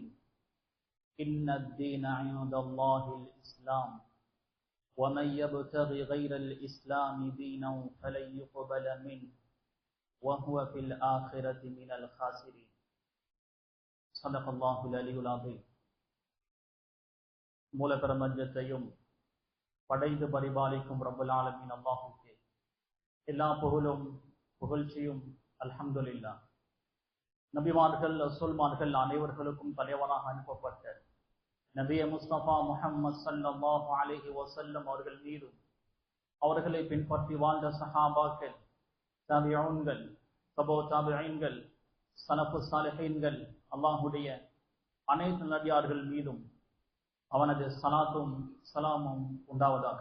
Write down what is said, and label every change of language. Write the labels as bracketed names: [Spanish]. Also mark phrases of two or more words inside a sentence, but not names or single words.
[Arabic] إن الدين عند الله الإسلام ومن يبتغي غير الإسلام دينا فلن يقبل منه وهو في الآخرة من الخاسرين. صدق الله العلي العظيم. [Tamil] மூல பிரபஞ்சத்தையும் படைத்து பரிபாலிக்கும் [Arabic] رب العالمين [Tamil] அல்லாஹ்வுக்கே எல்லா புகழும் புகழ்ச்சியும் அல்ஹம்துலில்லாஹ். நபிமார்கள் ரசூல்மார்கள் அனைவர்களுக்கும் தலைவராக அனுப்பப்பட்ட நபிய முஸ்தபா முஹம்மது [Arabic] صلى الله عليه وسلم [Tamil] அவர்கள் மீதும் அவர்களை பின்பற்றி வாழ்ந்த சஹாபாக்கள், தாபிஊன்கள், தபோ தாபிஈன்கள், சலஃபு சாலிஹீன்கள், அல்லாஹ்வுடைய அனைத்து நபியார்கள் மீதும் அவனது சலாத்தும் சலாமும் உண்டாவதாக.